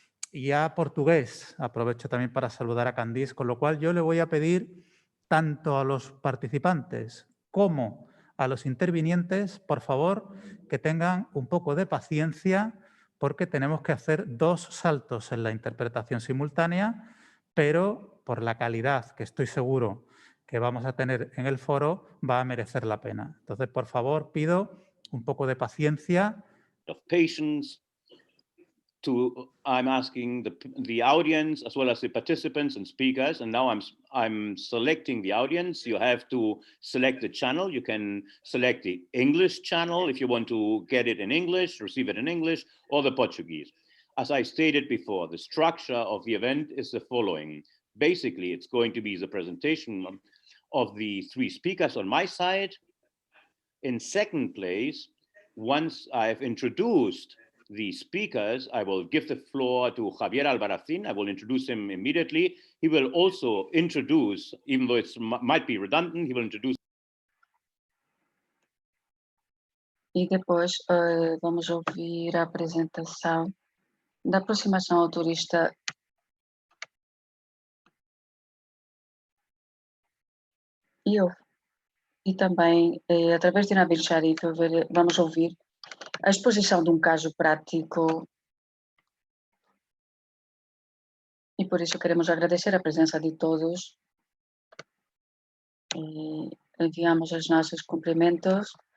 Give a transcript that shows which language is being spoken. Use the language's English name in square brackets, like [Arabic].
[Spanish] y a portugués, aprovecho también para saludar a Candice, con lo cual yo le voy a pedir tanto a los participantes como a los intervinientes, por favor, que tengan un poco de paciencia porque tenemos que hacer 2 saltos en la interpretación simultánea, pero por la calidad que estoy seguro que vamos a tener en el foro, va a merecer la pena. Entonces, por favor, pido un poco de paciencia. [English] Of patience. I'm asking the audience as well as the participants and speakers, and now I'm selecting the audience. You have to select the channel. You can select the English channel if you want to get it in English, receive it in English, or the Portuguese. As I stated before, the structure of the event is the following. Basically, it's going to be the presentation of the 3 speakers on my side. In second place, once I've introduced the speakers, I will give the floor to Javier Albarracín. I will introduce him immediately. He will also introduce, even though it might be redundant, he will introduce. [Portuguese] E depois vamos ouvir a apresentação da aproximação ao turista e também, através de Nabeel Shariff, vamos ouvir a exposição de um caso prático e por isso queremos agradecer a presença de todos e enviamos os nossos cumprimentos